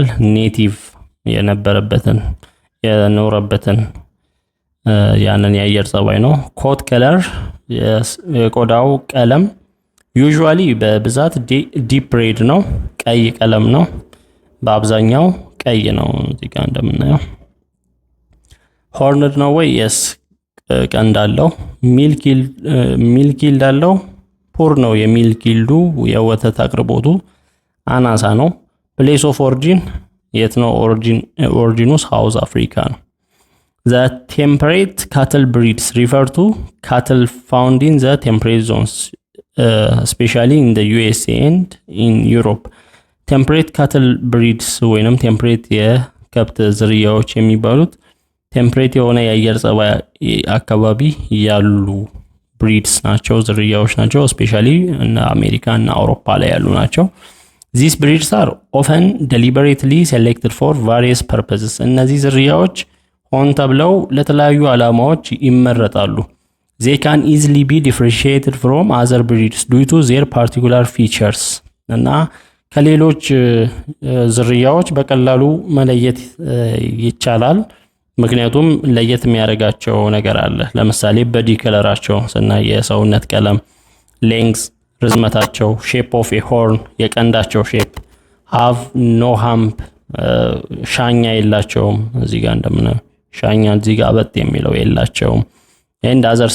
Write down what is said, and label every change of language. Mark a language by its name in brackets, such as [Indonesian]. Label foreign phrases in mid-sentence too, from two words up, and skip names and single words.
[Amharic] ኔቲቭ የኖረበትን ያንን የአየር ጸባይ ነው። [English] coat color [Amharic] የቆዳው ቀለም ዩዥዋሊ በብዛት [English] deep red [Amharic] ነው፣ ቀይ ቀለም ነው። በአብዛኛው ቀይ ነው እዚህ ጋር እንደምናየው። ሆርንድ ነው ወይ? የስ ቀንድ አለው። [English] milk yield [Amharic] አለው። ፑር ነው የሚልክ ይልዱ፣ የወተት አቅርቦቱ አናሳ ነው። [English] place of origin [Amharic] የት ነው? ኦሪጂኑ ሳውዝ አፍሪካ ነው። [English] The temperate cattle breeds refer to cattle found in the temperate zones, especially in the USA and in Europe. Temperate cattle breeds [Amharic] ወይንም ቴምፕሬት የከብት ዝርያዎች የሚባሉት ቴምፕሬት የሆነ የአየር ጸባይ አካባቢ ያሉ ብሪድስ ናቸው፣ ዝርያዎች ናቸው። ስፔሻሊ እና አሜሪካ እና አውሮፓ ላይ ያሉ ናቸው። [English] These breeds are often deliberately selected for various purposes. [Amharic] እነዚህ ዝርያዎች ሆን ተብለው ለተለያዩ ዓላማዎች ይመረጣሉ። [English] They can easily be differentiated from other breeds due to their particular features. [Amharic] እና ከሌሎች ዝርያዎች በቀላሉ መለየት ይቻላል ምክንያቱም ለየት የሚያደርጋቸው ነገር አለ። ለምሳሌ በዲ ከለራቸው ስናይ የሰውነት ቀለም፣ ሌንግዝ ርዝመታቸው፣ [English] shape of a horn [Amharic] የቀንዳቸው ሼፕ፣ [English] have no hump [Amharic] ሻኛ የላቸውም። እዚህ ጋር እንደምናየው ሻኛ እዚህ ጋር አበጥ የሚለው የላቸውም። [English] and other